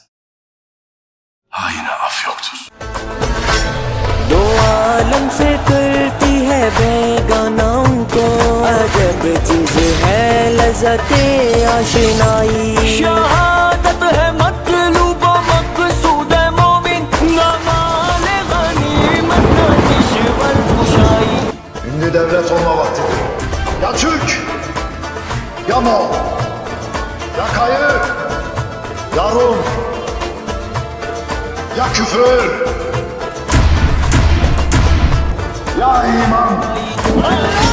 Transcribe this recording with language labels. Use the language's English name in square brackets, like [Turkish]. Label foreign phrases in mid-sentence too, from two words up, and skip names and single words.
[Turkish] haine af yoktur. [Urdu] دو عالم سے کرتی ہے بیگاناؤں کو عجب چیز ہے لذت آشنائی. شہادت ہے مطلوب مقصود مومن نہ مال غنیمت نہ کشور کشائی. [Turkish] Şimdi devlet olma vaktidir. Ya Türk, ya Moğol, ya Kayı, ya Rum, ya küfür, ya iman.